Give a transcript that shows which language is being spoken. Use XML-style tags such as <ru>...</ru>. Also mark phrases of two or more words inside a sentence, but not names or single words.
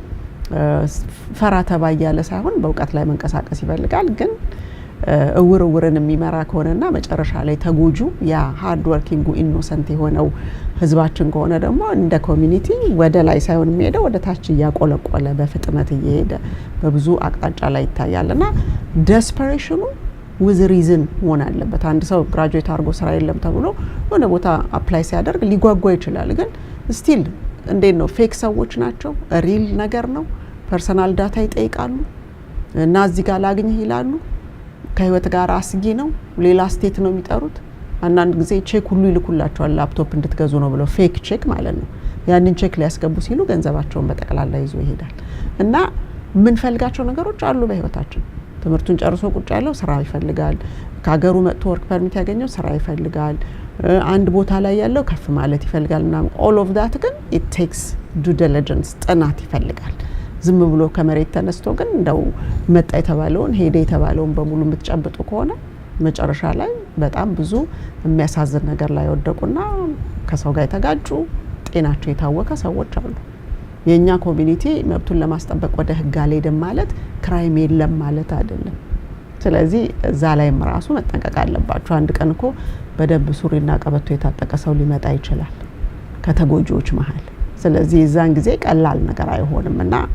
<am>ፈራ ተባያለ ሳይሆን በእውቀት ላይ መንቀሳቀስ ይፈልጋል ግን እውርን የሚመራ ከሆነና መጨረሻ ላይ ተጎጁ ያ</am> <en>hard working innocent</en> <am>የሆነው ህዝባችን ከሆነ ደግሞ እንደ ኮሚኒቲ ወደ ላይ ሳይሆን የሚሄደው ወደ ታች ያቆለቆለ በፍጥነት እየሄደ በብዙ አቅጣጫ ላይ ይታያልና ዴስፐሬሽኑ</am> <en>with reason</en> <am>መሆን አለበት አንድ ሰው ግራጁዌት አድርጎ ስራ የለም ተብሎ ወደ ቦታ አፕላይ ሲያደርግ ሊጓጓ ይችላል ግን ስቲል እንዴት ነው ፌክ ሰዎች ናቸው ሪል ነገር ነው</am> <en>personal data</en> <am>ይጠይቃሉ እና እዚህ ጋር ላግኝህ ይላሉ ከህይወት ጋር አስጊ ነው ሌላ ስቴት ነው የሚጠሩት አንዳንድ ጊዜ ቼክ ሁሉ ይልኩላቸዋል ላፕቶፕ እንድትገዙ ነው ብለው</am> <en>fake check</en> <am>ማለት ነው ያንን ቼክ ሊያስገቡ ሲሉ ገንዘባቸውን በጠቅላላ ይዞ ይሄዳል እና ምን ፈልጋቸው ነገሮች አሉ በህይወታችን ትምህርቱን ጨርሶ ቁጭ ያለው ስራ ይፈልጋል ከሀገሩ መጥቶ</am> <en>work permit</en> <am>ያገኘው ስራ ይፈልጋል አንድ ቦታ ላይ ያለው ከፍ ማለት ይፈልጋልና</am> <en>all of that</en> <am>ግን</am> <en>it takes due diligence</en> <am>ጥናት ይፈልጋል ዝም ብሎ ከመሬት ተነስቶ ግን እንደው መጣ የተባለውን ሄደ የተባለውን በሙሉ የምትጨብጡ ከሆነ መጨረሻ ላይ በጣም ብዙ የሚያሳዝን ነገር ላይ ወደቁና ከሰው ጋር የተጋጩ ጤናቸው የታወከ ሰዎች አሉ የኛ ኮሚኒቲ መብቱን ለማስጠበቅ ወደ ህግ አልሄድም ማለት ክራይም የለም ማለት አይደለም ስለዚህ እዛ ላይም ራሱ መጠንቀቅ አለባችሁ አንድ ቀን እኮ በደንብ ሱሪና ቀበቶ የታጠቀ ሰው ሊመጣ ይችላል ከተጎጂዎች መሃል ስለዚህ እዛን ጊዜ ቀላል ነገር አይሆንምና</am>